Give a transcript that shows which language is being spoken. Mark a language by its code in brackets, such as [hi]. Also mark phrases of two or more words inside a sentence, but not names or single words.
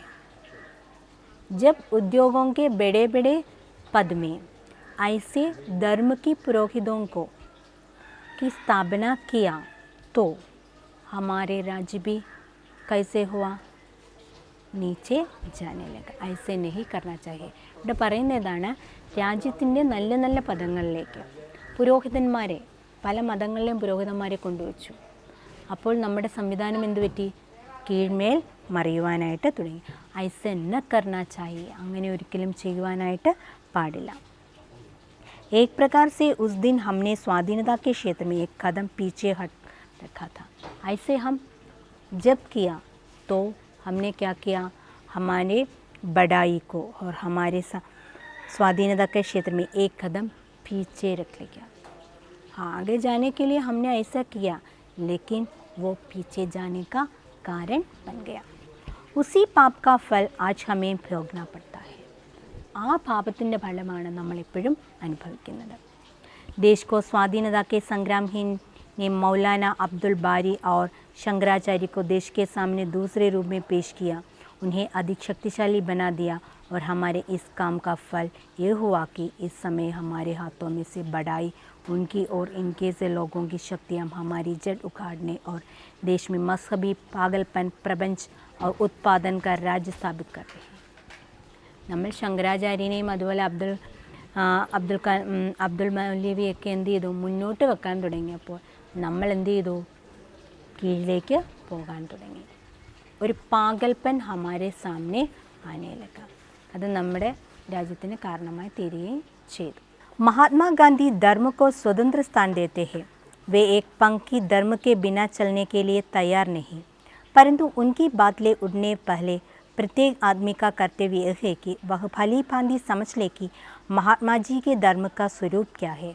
[hi] जब उद्योगों के बड़े बड़े पद में ऐसे धर्म की पुरोहितों को की स्थापना किया तो हमारे राज्य भी कैसे हुआ, नीचे जाने लगा. ऐसे नहीं करना चाहिए. [ml] ഇവിടെ പറയുന്നതാണ് രാജ്യത്തിൻ്റെ നല്ല നല്ല പദങ്ങളിലേക്ക് പുരോഹിതന്മാരെ, പല മതങ്ങളിലെയും പുരോഹിതന്മാരെ കൊണ്ടുവച്ചു. അപ്പോൾ നമ്മുടെ സംവിധാനം എന്ത് പറ്റി, കീഴ്മേൽ മറിയുവാനായിട്ട് തുടങ്ങി. [hi] ऐसे न करना चाहिए, [ml] അങ്ങനെ ഒരിക്കലും ചെയ്യുവാനായിട്ട് പാടില്ല. [hi] एक प्रकार से उस दिन हमने स्वाधीनता के क्षेत्र में एक कदम पीछे हट रखा था. ऐसे हम जब किया तो हमने क्या किया, हमारे बढ़ाई को और हमारे स्वाधीनता के क्षेत्र में एक कदम पीछे रख लिया. हाँ, आगे जाने के लिए हमने ऐसा किया लेकिन वो पीछे जाने का कारण बन गया. उसी पाप का फल आज हमें भोगना पड़ता है. [ml] ആ പാപത്തിൻ്റെ ഫലമാണ് നമ്മളിപ്പോഴും അനുഭവിക്കുന്നത്. [hi] देश को स्वाधीनता के संग्रामहीन ने मौलाना अब्दुल बारी और शंकराचार्य को देश के सामने दूसरे रूप में पेश किया, उन्हें अधिक शक्तिशाली बना दिया. और हमारे इस काम का फल ये हुआ कि इस समय हमारे हाथों में से बढ़ाई उनकी और इनके से लोगों की शक्तियाँ हमारी जड़ उखाड़ने और देश में मजहबी पागलपन, प्रपंच और उत्पादन का राज्य स्थापित कर रहे हैं. [ml] നമ്മൾ ശങ്കരാചാര്യനെയും അതുപോലെ അബ്ദുൽ മൗലവിയൊക്കെ എന്ത് ചെയ്തു, മുന്നോട്ട് വെക്കാൻ തുടങ്ങിയപ്പോൾ നമ്മൾ എന്ത് ചെയ്തു, കീഴിലേക്ക് പോകാൻ തുടങ്ങി. [hi] ഒരു पागलपन हमारे सामने आने लगा. [ml] അത് നമ്മുടെ രാജ്യത്തിന് കാരണമായി തീരുകയും ചെയ്തു. [hi] महात्मा गांधी धर्म को स्वतंत्र स्थान देते हैं. वे एक पंक्ति धर्म के बिना चलने के लिए तैयार नहीं, परंतु उनकी बात ले उड़ने पहले प्रत्येक आदमी का कर्तव्य यह है कि वह भली भांति समझ ले कि महात्मा जी के धर्म का स्वरूप क्या है.